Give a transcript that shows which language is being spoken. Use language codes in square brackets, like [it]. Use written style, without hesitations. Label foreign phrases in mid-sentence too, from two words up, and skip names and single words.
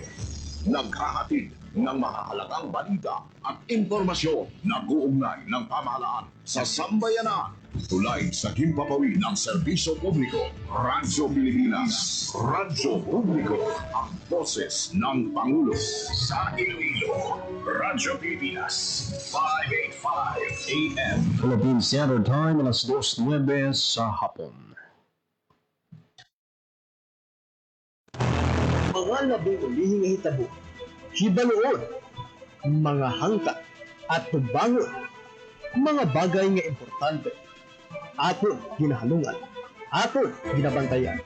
[tl] Naghahatid ng mahahalagang balita at impormasyon na guugnay ng pamahalaan sa sambayanan. Tulay sa himpapawid ng serbisyo publiko. Radyo Pilipinas. Radyo Publiko. Ang boses ng Pangulo. Sa Iloilo. Radyo Pilipinas. 585 AM. Philippine Standard Time, alas 2:09 sa hapon. [hil] Mga labing ulihing hitabo, hibaluon, mga hangka at tubangon, mga bagay nga importante, aton ginahalungan, aton ginabantayan.